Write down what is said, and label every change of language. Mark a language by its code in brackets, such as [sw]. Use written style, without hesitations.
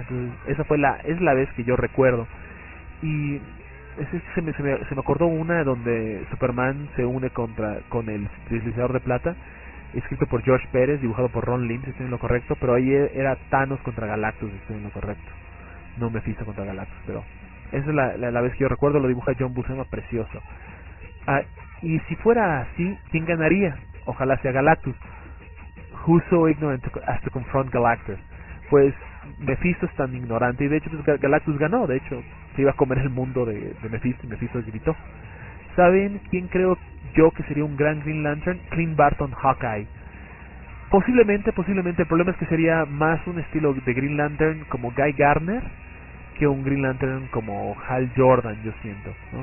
[es] Entonces esa es la vez que yo recuerdo, y se me acordó una donde Superman se une con el deslizador de plata, escrito por George Pérez, dibujado por Ron Lim, si estoy en lo correcto, pero ahí era Thanos contra Galactus, si estoy en lo correcto, no Mephisto contra Galactus, pero esa es la vez que yo recuerdo, lo dibuja John Buscema, precioso. Y si fuera así, ¿quién ganaría? Ojalá sea Galactus. [en] Who's so ignorant as to confront Galactus? [es] Pues Mephisto es tan ignorante, y de hecho pues, Galactus ganó, de hecho se iba a comer el mundo de Mephisto, y Mephisto gritó. ¿Saben quién creo yo que sería un gran Green Lantern? Clint Barton Hawkeye. Posiblemente, el problema es que sería más un estilo de Green Lantern como Guy Gardner que un Green Lantern como Hal Jordan, yo siento, ¿no?